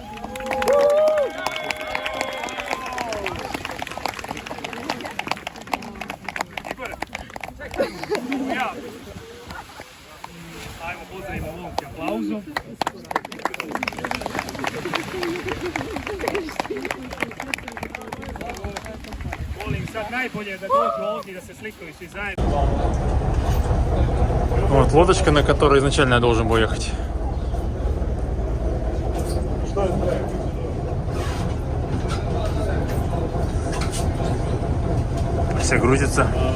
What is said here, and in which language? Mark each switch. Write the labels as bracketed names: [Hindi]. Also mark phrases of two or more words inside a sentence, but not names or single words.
[Serbian] Igor, ja. Ajmo pozdravimo momke aplauzom. Molim sad najbolje da dođu ovdje da se slikaju svi zajedno. [Russian] Вот лодочка, на которой изначально я должен был ехать. Все грузится.